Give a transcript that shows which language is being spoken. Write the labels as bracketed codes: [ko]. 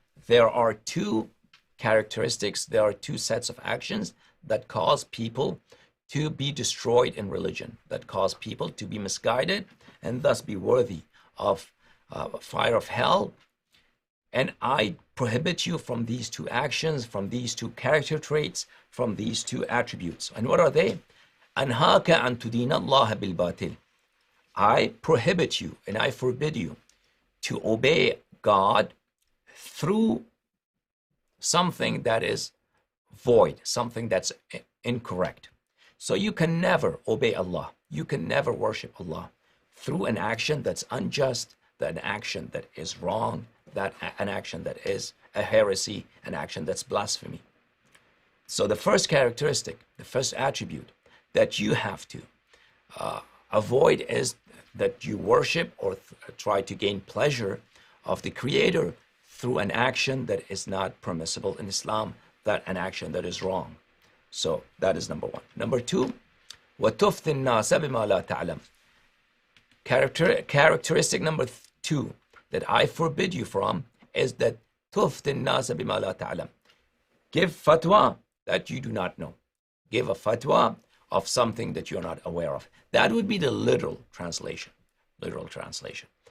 [en] There are two characteristics, there are two sets of actions that cause people to be destroyed in religion, that cause people to be misguided and thus be worthy of fire of hell. And I prohibit you from these two actions, from these two character traits, from these two attributes. And what are they? [ar] أنهاك أن تدين الله بالباطل. [en] I prohibit you and I forbid you to obey God through something that is void, something that's incorrect. So you can never obey Allah. You can never worship Allah through an action that's unjust, an action that is wrong, an action that is a heresy, an action that's blasphemy. So the first characteristic, the first attribute that you have to avoid is that you worship or try to gain pleasure of the Creator through an action that is not permissible in Islam, that an action that is wrong. So that is number one. Number two, [ar] وَتُفْتِ النَّاسَ بِمَا لَا تَعْلَمْ. [en] Characteristic number two that I forbid you from is that [ar] تُفْتِ النَّاسَ بِمَا لَا تَعْلَمْ. [en] Give fatwa that you do not know. Give a fatwa of something that you're not aware of. That would be the literal translation. Literal translation.